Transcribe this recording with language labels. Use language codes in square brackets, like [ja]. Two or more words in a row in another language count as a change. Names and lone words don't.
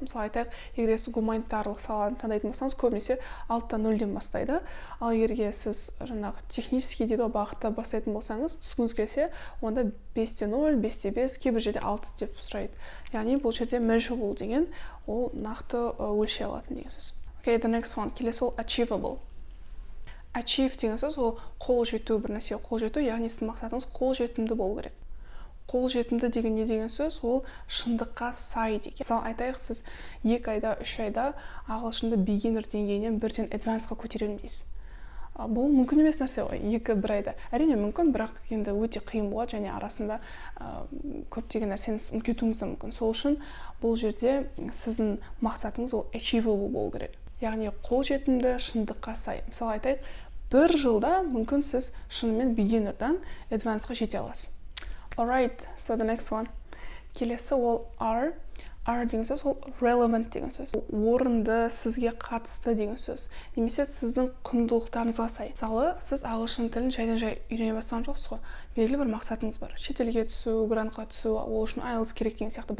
[kk] Мысалы айтайық, егер сіз гуманитарлық саланы таңдайтын болсаңыз, көбінесе 6-0-ден бастайды. Ал егер сіз жаңағы технический дейді бағытта бастайтын болсаңыз, түскіңіз келсе, онда 5-0, 5-5, кейбір жерде 6 деп сұрайды. Яғни бұл жерде measurable деген ол нақты өлшей алатын деген сөз. [en] Okay, the next one. [kk] Келесі ол achievable. Achieve деген сөз ол қол жету, бір нәрсеге қол жету, яғни сіздің мақсатыңыз қол жетімді болу керек. Қол жетімді деген не деген сөз? Ол шындыққа сай деген. Мысалы айтайық, сіз 2 айда, 3 айда ағылшынды beginner деңгейінен бірден advanced-қа көтеремін дейсіз. Бұл мүмкін емес нәрсе ғой, 2-1 айда. Әрине мүмкін, бірақ енді өте қиын болады, және арасында көптеген нәрсені ұмытуыңыз да мүмкін. Сол үшін бұл жерде сіздің мақсатыңыз ол achievable болу керек. Яғни қол жетімді, шындыққа сай. Мысалы айтайық, 1 жылда мүмкін сіз шынымен beginner'дан advancedқа жете аласыз. [en] Alright, so the next one. [kk] Келесі ол are. Are деген сөз ол relevant деген сөз. Орынды, сізге қатысты деген сөз. Немесе сіздің құндылықтарыңызға сай. Мысалы, сіз ағылшын тілін жайдан-жай үйрене бастаған жоқсыз ғой. Белгілі бір мақсатыңыз бар. Шетелге түсу, грантқа түсу, ол үшін IELTS керек деген сияқты.